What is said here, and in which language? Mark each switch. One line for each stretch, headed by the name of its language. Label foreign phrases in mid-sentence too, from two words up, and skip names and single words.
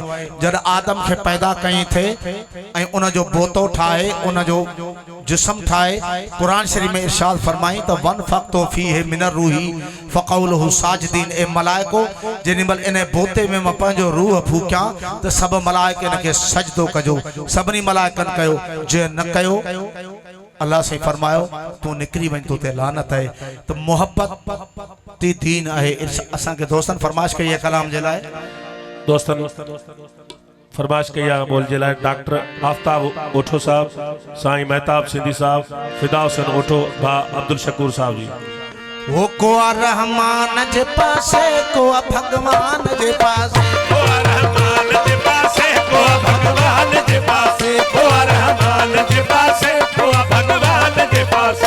Sindhi: जॾहिं आदम खे पैदा कई थे ऐं उन जो बोतो ठाहे, उन जो जिस्म ठाहे, कुरान शरीफ में इरशाद फरमाई त
Arabic: ونفخت فيه من روحي فقعوا له ساجدين,
Sindhi: ए मलाइको जेॾी महिल इन बोते में मां पंहिंजो रूह फूकियां त सभु मलाइक इन खे सजदो कजो। सभिनी मलाइकनि कयो, जे न कयो अल्लाह से फरमायो तू निकरी वञ, तो ते लानत है। तो मोहब्बत ती दीन आहे। असां के दोस्तन फरमाइश कई है कलाम जे लाए। दोस्तन फरमाइश कई आहे बोल जे लाइ डॉक्टर आफ्ताब ओठो साहब, साईं महताब सिंधी साहब, फिदा हुसैन ओठो, भा अब्दुल शकूर साहब जी। वो को रहमान जे पासे को भगवान जे पासे, को रहमान जे पासे को भगवान जे पासे, को रहमान जे पासे को भगवान जे पासे।